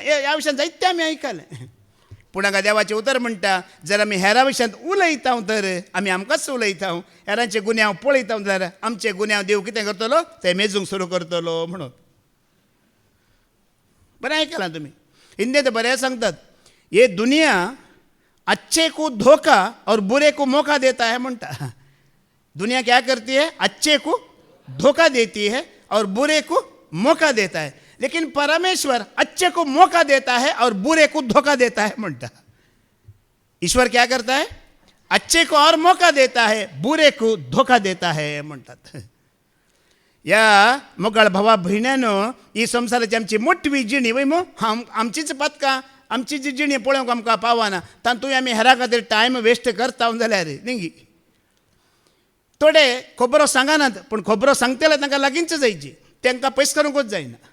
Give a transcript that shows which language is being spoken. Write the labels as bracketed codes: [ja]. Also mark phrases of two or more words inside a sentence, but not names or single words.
[kok] ह्या विशयान जायते आमी आयकलें. पूण हांगा देवाचें उतर म्हणटा, जर आमी हेरां विशयांत उलयता तर आमी आमकांच उलयता, हेरांचे गुन्यांव पळयता जाल्यार आमचे गुन्यांव देव कितें करतलो, ते मेजूंक सुरू करतलो म्हणून. बरें आयकलां तुमी. हिंदीत बरें सांगतात, [hi] ये दुनिया अच्छे को धोखा और बुरे को मौका देता है म्हणटा. दुनिया क्या करती है, अच्छे को धोखा देती है और बुरे को मौका देता है, लेकिन परमेश्वर अच्छे को मौका देता है और बुरे को धोखा देता है म्हणटा. ईश्वर क्या करता है, अच्छे को और मौका देता है, बुरे को धोखा देता है म्हणटात. [kok] या मोगाळ भावा भयण्यानो, ही संवसाराची आमची मोठवी जिणी वय मो, आमचीच पदकां आमची जी जिणी पळोवंक आमकां पावना, तातूंत आमी हेरा खातीर टायम वेस्ट करता जाल्यार न्ही. थोडे खबरो सांगनात, पूण खबरो सांगतले तांकां लागींच जायची, तांकां पयस करूंकूच जायना.